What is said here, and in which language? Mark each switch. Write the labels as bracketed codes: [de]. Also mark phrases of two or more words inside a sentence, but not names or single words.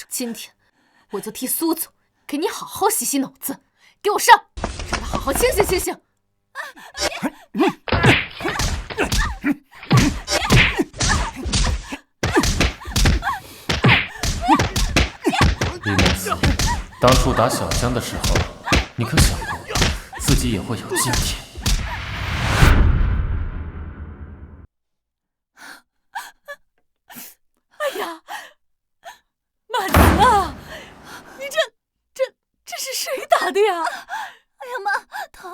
[zh] 今天我就替蘇總給你好好洗洗腦子，給我上，讓他好好清醒清醒！李曼慈，當初打小江的時候，你可想過自己也會有今天？哎呀，曼慈啊，你這是誰打的呀？哎呀媽，疼！